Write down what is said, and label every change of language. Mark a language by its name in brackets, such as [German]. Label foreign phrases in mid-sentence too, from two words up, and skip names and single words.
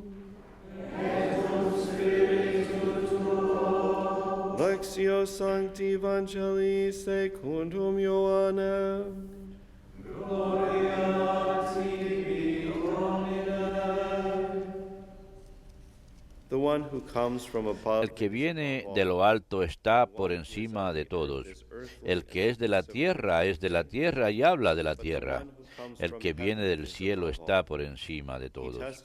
[Latin] Et cum spiritu tuo. Lectio Sancti Evangelii secundum Ioannem. Gloria a tibi, Domine. [Spanish] El que viene de lo alto está por encima de todos. El que es de la tierra y habla de la tierra. El que viene del cielo está por encima de todos.